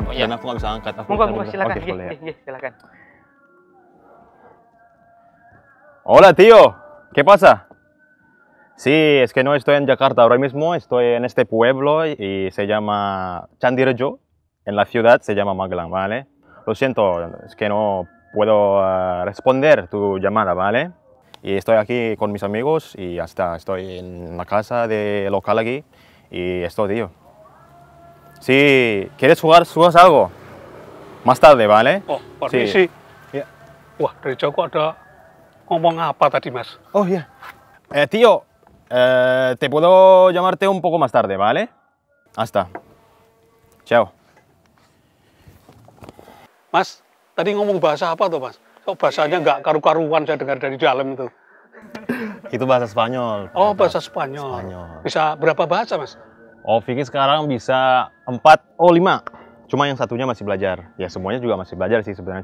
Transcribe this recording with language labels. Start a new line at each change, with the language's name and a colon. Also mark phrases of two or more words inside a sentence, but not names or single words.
Indonesian: Oh, iya. dan aku nggak bisa angkat. Aku Monggo, silakan. Oke, boleh ya. Silakan.
Spanish: Hola tío, ¿qué pasa? Sí, es que no estoy en Jakarta ahora mismo, estoy en este pueblo y se llama Candirejo, en la ciudad se llama Magelang, ¿vale? Lo siento, es que no puedo responder tu llamada, ¿vale? Y estoy aquí con mis amigos y ya está, estoy en la casa de local aquí y esto, tío. Si quieres jugar, jugas algo. Más tarde, ¿vale?
Indonesian: Oh, permisi. Ya. Wah, dari Joko ada ngomong apa tadi, Mas? Oh, ya.
Spanish: Tío, te puedo llamarte un poco más tarde, ¿vale? Hasta. Chao.
Indonesian: Mas, tadi ngomong bahasa apa tuh, Mas? Kok bahasanya nggak karu-karuan saya dengar dari dalam itu? Itu bahasa Spanyol. Oh, bahasa Spanyol. Bisa berapa bahasa, Mas? Oh, Vicky sekarang bisa 4, 5. Cuma yang satunya masih belajar. Ya, semuanya juga masih belajar sih sebenarnya.